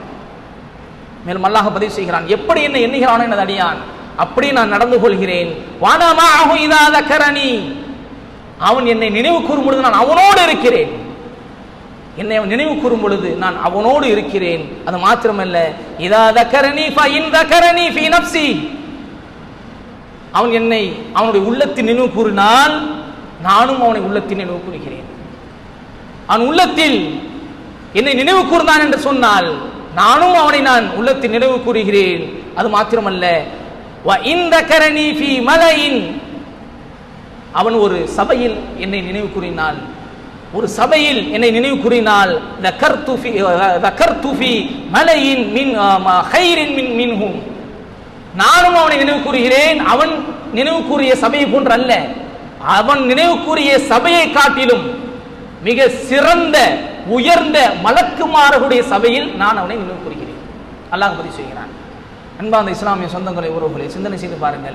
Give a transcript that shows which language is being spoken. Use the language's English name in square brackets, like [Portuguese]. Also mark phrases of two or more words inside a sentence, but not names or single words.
[Tamil] மேலும் அல்லாஹ் பதிவு செய்கிறான், எப்படி என்னை எண்ணுகிறானோ எனது அடியான் அப்படி நான் நடந்து கொள்கிறேன். [Arabic] وأنا معه إذا ذكرني, [Tamil] அவன் என்னை நினைவு கூறும் பொழுது நான் அவனோடு இருக்கிறேன். என்னை அவன் நினைவு கூறும் பொழுது நான் அவனோடு இருக்கிறேன். அது மாத்திரமல்ல, [Arabic] இதா ذكرني فإن ذكرني في نفسي, [Tamil] அவன் என்னை அவனுடைய உள்ளத்தில் நினைவு கூறினால் நானும் அவனை உள்ளத்தில் நினைவு கூறுகிறேன். அவன் உள்ளத்தில் என்னை நினைவு கூர்ந்தான் என்று சொன்னால் நானும் அவனை நான் உள்ளத்தில் நினைவு கூறுகிறேன். அது மாத்திரமல்ல, [Arabic] وَإِنْ ذَكَرَنِي فِي مَلَئٍ, [Tamil] அவன் ஒரு சபையில் என்னை நினைவு கூறினால், ஒரு சபையில் என்னை நினைவு கூறினால், [Arabic] ذَكَرْتُ فِي مَلَئٍ مِنْ خَيْرٍ مِنْهُمْ, [Tamil] நானும் அவனை நினைவு கூறுகிறேன். அவன் நினைவு கூறிய சபையை போன்று அல்ல, அவன் நினைவு கூறிய சபையை காட்டிலும் மிக சிறந்த உயர்ந்த மலக்குமார்களுடைய சபையில் நான் அவனை நினைவு கூறுகிறேன். அல்லாஹ் பதிவு செய்கிறான். அன்பார்ந்த இஸ்லாமிய சொந்தங்களை, உறவுகளை சிந்தனை செய்து பாருங்கள்.